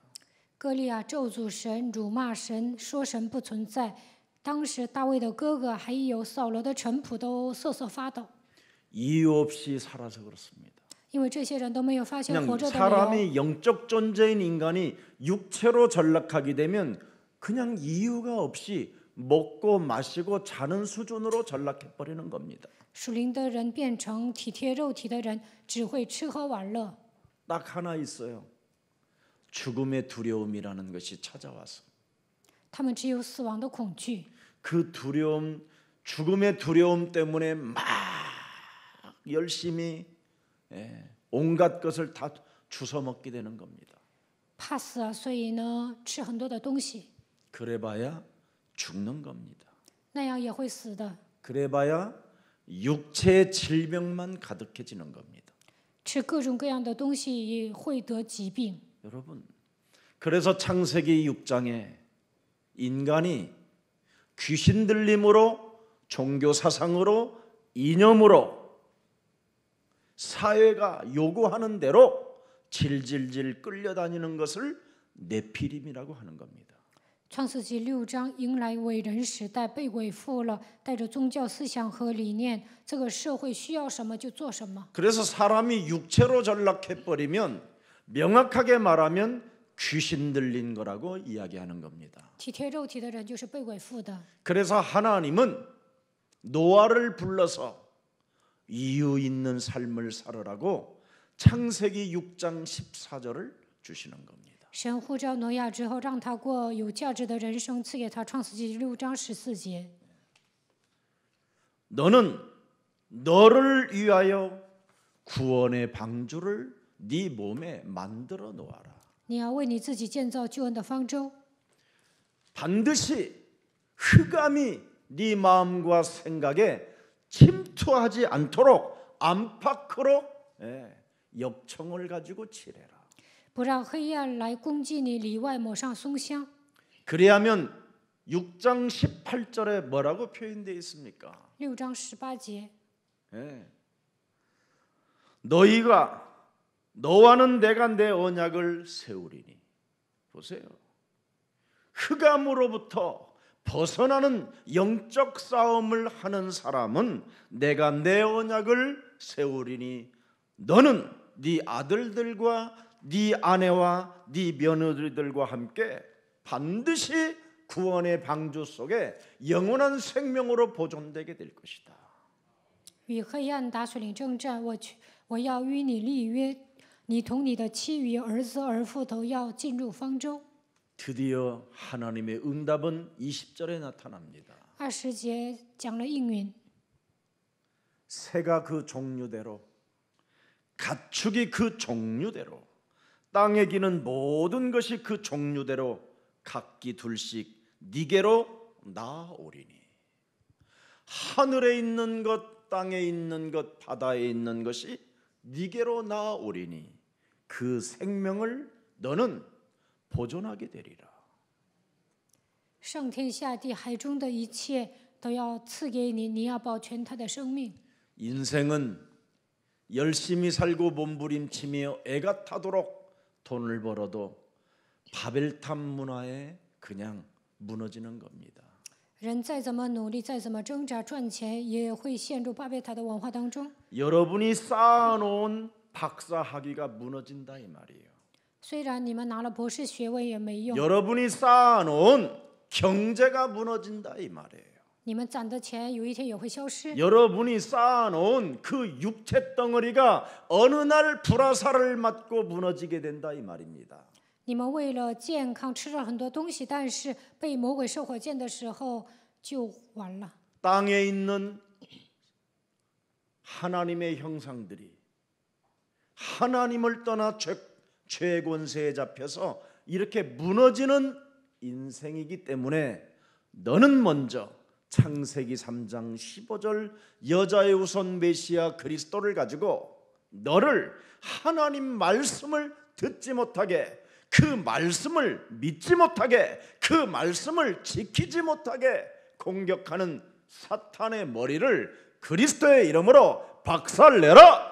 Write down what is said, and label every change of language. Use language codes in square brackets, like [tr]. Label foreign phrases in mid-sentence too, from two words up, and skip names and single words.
[zh] 歌利亚咒诅神、辱骂神，说神不存在。当时大卫的哥哥还有扫罗的臣仆都瑟瑟发抖， [ko] 이유 없이 살아서 그렇습니다. [zh] 因为这些人都没有发现 [ko] 그냥 [zh] 活着的理由。 [ko] 사람이 영적 존재인 인간이 육체로 전락하게 되면 그냥 이유가 없이 먹고 마시고 자는 수준으로 전락해 버리는 겁니다. [zh] 属灵的人变成体贴肉体的人，只会吃喝玩乐。 [ko] 딱 하나 있어요. 죽음의 두려움이라는 것이 찾아와서 [zh] 他们只有死亡的恐惧， [ko] 그 두려움, 죽음의 두려움 때문에 막 열심히 온갖 것을 다 주워 먹게 되는 겁니다. [zh] 怕死啊，所以呢，吃很多的东西， [ko] 그래봐야 죽는 겁니다. [zh] 那样也会死的。 [ko] 그래봐야 육체의 질병만 가득해지는 겁니다. [zh] 吃各种各样的东西也会得疾病。 [ko] 여러분, 그래서 창세기 6장에 인간이 귀신 들림으로 종교 사상으로 이념으로 sa회가 요구하는 대로 질질질 끌려다니는 것을 네피림이라고 하는 겁니다. [zh] 创世纪6章迎来伟人时代，被伪附了，带着宗教思想和理念，这个社会需要什么就做什么。 [ko] 그래서 사람이 육체로 전락해 버리면 명확하게 말하면 귀신 들린 거라고 이야기하는 겁니다. [zh] 体贴肉体的人就是被伪附的。 [ko] 그래서 하나님은 노아를 불러서 이유 있는 삶을 살으라고 창세기 6장 14절을 주시는 겁니다. [zh] 神呼召挪亚之后，让他过有价值的人生，赐给他创世纪6章14节。 [ko] 너는 너를 위하여 구원의 방주를 네 몸에 만들어 놓아라. [zh] 你要为你自己建造救恩的方舟， [ko] 반드시 흑암이 네 마음과 생각에 침투하지 않도록 안팎으로 역청을 가지고 칠해라. [zh] 不让黑暗来攻击你，里外抹上松香。 [ko] 그래야면 6장 18절에 뭐라고 표현되어 있습니까? [zh] 6 章18节， [ko] 너와는 내가 내 언약을 세우리니. 보세요. 흑암으로부터 벗어나는 영적 싸움을 하는 사람은 내가 내 언약을 세우리니 너는 네 아들들과 네 아내와 네 며느리들과 함께 반드시 구원의 방주 속에 영원한 생명으로 보존되게 될 것이다. [zh] 与黑暗打水领征战，我要与你立约，你同你的妻与儿子儿妇都要进入方舟。 [ko] 드디어 하나님의 응답은 20절에 나타납니다. [zh] 20 节讲了应允， [ko] 새가 그 종류대로 가축이 그 종류대로 땅에 기는 모든 것이 그 종류대로 각기 둘씩 니게로 나오리니. 하늘에 있는 것, 땅에 있는 것, 바다에 있는 것이 니게로 나오리니 그 생명을 너는 보존하게 되리라. [zh] 上天下地海中的一切都要赐给你，你要保全他的生命。 [ko] 인생은 열심히 살고 몸부림치며 애가 타도록 돈을 벌어도 바벨탑 문화에 그냥 무너지는 겁니다. [zh] 人再怎么努力，再怎么挣扎赚钱，也会陷入巴别塔的文化当中。 [ko] 여러분이 쌓아놓은 박사 학위가 무너진다 이 말이에요. [zh] 虽然你们拿了博士学位也没用， [ko] 여러분이 쌓아놓은 경제가 무너진다 이 말이에요. [zh] 你们攒的钱有一天也会消失。 [ko] 여러분이 쌓아놓은 그 육체 덩어리가 어느 날 불화살을 맞고 무너지게 된다 이 말입니다. [zh] 你们为了健康吃了很多东西，但是被魔鬼射火箭的时候就完了。 [ko] 땅에 있는 하나님의 형상들이 하나님을 떠나 죄 권세에 잡혀서 이렇게 무너지는 인생이기 때문에 너는 먼저 창세기 3장 15절 여자의 우선 메시아 그리스도를 가지고 너를 하나님 말씀을 듣지 못하게, 그 말씀을 믿지 못하게, 그 말씀을 지키지 못하게 공격하는 사탄의 머리를 그리스도의 이름으로 박살내라.